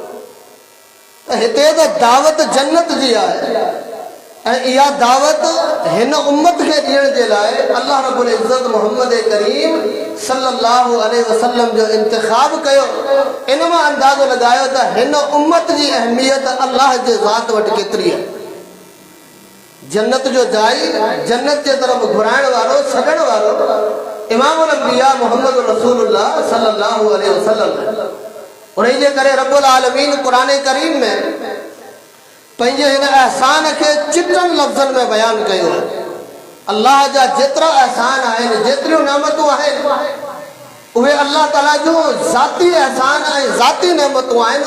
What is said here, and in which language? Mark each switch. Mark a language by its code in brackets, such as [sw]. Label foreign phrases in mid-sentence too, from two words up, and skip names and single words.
[sd] त हिते त दावत जन्नत जी आहे, ऐं इहा दावत हिन उम्मत खे ॾियण जे लाइ [ar] الله رب العزة [sd] मोहम्मद करीम [ar] صلى الله عليه وسلم [sd] जो इंतिखाब कयो। इन मां अंदाज़ो लॻायो त हिन उम्मत जी अहमियत अल्लाह जे ज़ात वटि केतिरी आहे। जन्नत जो जाई, जन्नत जे तरफ़ घुराइण वारो, सॾण वारो [ar] إمام الأنبياء محمد رسول الله صلى الله عليه وسلم. [sd] उन्ही जे करे [ar] رب العالمين [sd] क़ुरान करीम में पंहिंजे हिन एहसान खे चिटनि लफ़्ज़नि में बयानु कयो आहे। अल्लाह जा जेतिरा एहसान आहिनि, जेतिरियूं नेमतूं आहिनि, उहे [ar] الله تعالى [sd] जो ज़ाती एहसान ऐं ज़ाती नेमतूं आहिनि।